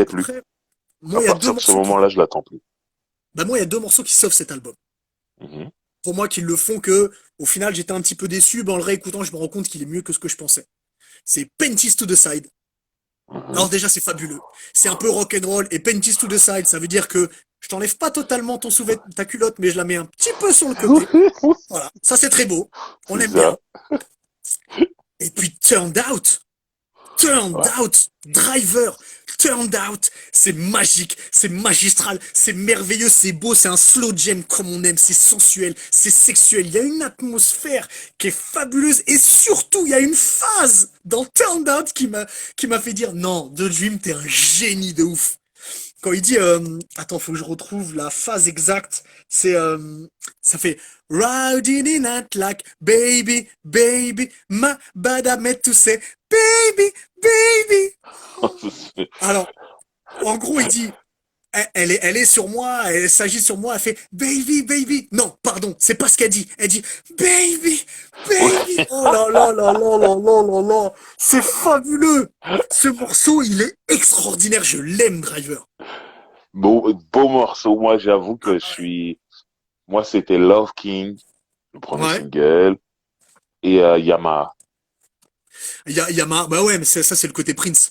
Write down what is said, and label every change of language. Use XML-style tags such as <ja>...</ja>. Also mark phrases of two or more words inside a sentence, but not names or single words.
<fr>l'attendais plus. Après, À moi, il y a deux partir de ce morceaux qui, moment-là, je l'attends plus. bah, moi, il y a deux morceaux qui sauvent cet album. Mhm, Pour moi, qui le font que, au final, j'étais un petit peu déçu. Ben, en le réécoutant, je me rends compte qu'il est mieux que ce que je pensais. C'est Panties to the Side. mhm. Alors déjà, c'est fabuleux. C'est un peu</fr> <en>rock and roll</en> <fr>et Panties to the Side, ça veut dire que je t'enlève pas totalement ta culotte, mais je la mets un petit peu sur le côté. Voilà, ça c'est très beau. On C'est aime bien. ça. Et puis Turned Out. Turned Ouais. Out, Driver, Turned Out, c'est magique, c'est magistral, c'est merveilleux, c'est beau, c'est un</fr> <en>slow jam</en> <fr>comme on aime, c'est sensuel, c'est sexuel, il y a une atmosphère qui est fabuleuse et surtout il y a une phase dans Turned Out qui m'a fait dire non, The Dream t'es un génie de ouf. Quand il dit attends, faut que je retrouve la phase exacte, c'est ça fait</fr> <en>riding in at like baby baby my bad I meant to say baby baby.</en> <fr>Alors, en gros, il dit elle est sur moi, elle s'agit sur moi, elle fait</fr> <en>baby baby.</en> <fr>Non, pardon, c'est pas ce qu'elle dit. Elle dit</fr> <en>baby baby.</en> <fr>Oh là là là là là là là là. C'est fabuleux. Ce morceau, il est extraordinaire, je l'aime, Driver. Beau morceau. Moi, j'avoue Ah, que moi, c'était Love King, le premier ouais. single, et Yamaha. Bah ouais, mais ça, c'est le côté Prince.</fr>